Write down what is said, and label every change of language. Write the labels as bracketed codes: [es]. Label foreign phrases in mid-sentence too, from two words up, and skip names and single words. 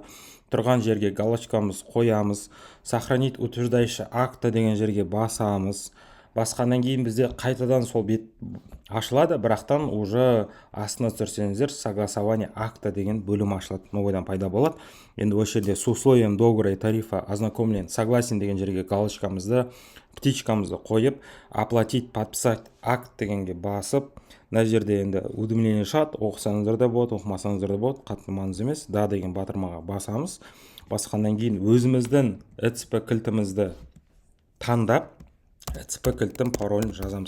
[kk] Тұрған жерге галочкамыз қоямыз. [ru] Сохранить утверждающий акты [kk] деген жерге басамыз. Басқаннан кейін бізде қайтадан сол бет ашылады, бірақтан уже астына түсірсеңіздер [ru] согласование акта [kk] деген бөлім ашылады. Новыйдан пайда болады. Енді осы жерде [ru] с условием договора и тарифа ознакомлен, согласен [kk] деген жерге галочкамызды, птичкамызды қойып, [ru] оплатить, подписать акт [kk] дегенге басып, мына жерде енді уведомление шығады, оқысаңыздар да болады, оқымасаңыздар да болады, қатты маңызды емес. Да деген батырмаға басамыз. Басқаннан кейін өзіміздің ЭЦП кілтімізді таңдап, ЭЦП кілттің паролін жазамыз.